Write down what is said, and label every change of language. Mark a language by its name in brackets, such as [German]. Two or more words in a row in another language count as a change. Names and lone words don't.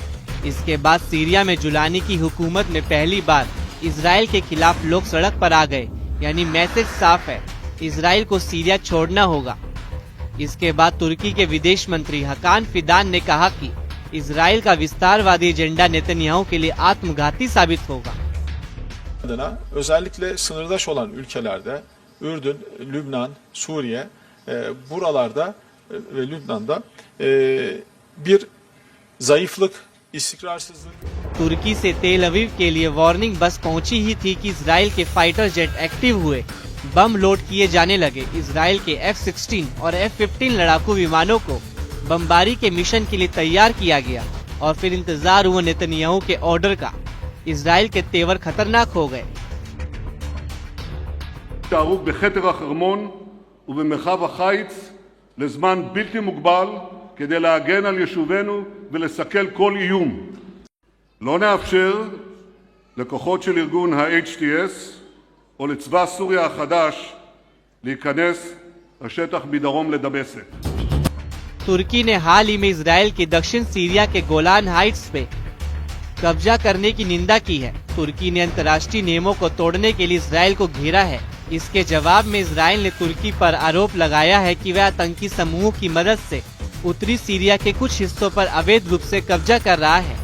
[Hindi] इसके बाद सीरिया में जुलानी की हुकूमत में पहली बार इजराइल के खिलाफ लोग सड़क पर आ गए, यानी मैसेज साफ है, इजराइल को सीरिया छोड़ना होगा। इसके बाद तुर्की के विदेश मंत्री हकान फिदान ने कहा कि इजराइल का विस्तारवादी एजेंडा नेतन्याहू के लिए आत्मघाती साबित होगा। [Turkish] adına özellikle sınırdaş olan ülkelerde Ürdün, Lübnan, Suriye buralarda ve Lübnan'da bir zayıflık, istikrarsızlık. [Hindi] तुर्की से तेल अवीव के लिए वार्निंग बस पहुंची ही थी कि इजराइल के [English] fighter jet active [Hindi] हुए, बम लोड किए जाने लगे। इजराइल के F-16 और F-15 लड़ाकू विमानों को बमबारी के मिशन के लिए तैयार किया गया और फिर इंतजार हुआ नेतन्याहू के ऑर्डर का। इजराइल के तेवर खतरनाक हो गए। [Hebrew] תערוך בחתר החרמון ובמרחב החיץ לזמן בלתי מוגבל כדי להגן על יישובינו ולסכל כל איום. לא נאפשר לכוחות של ארגון ה-HTS או לצבא סוריה החדש להיכנס לשטח מדרום לדמשק. [Hindi] तुर्की ने हाल ही में इजराइल के दक्षिण सीरिया के गोलान हाइट्स पे कब्जा करने की निंदा की है। तुर्की ने अंतर्राष्ट्रीय नियमों को तोड़ने के लिए इजराइल को घेरा है। इसके जवाब में इजराइल ने तुर्की पर आरोप लगाया है कि वह आतंकी समूहों की मदद से उत्तरी सीरिया के कुछ हिस्सों पर अवैध रूप से कब्जा कर रहा है।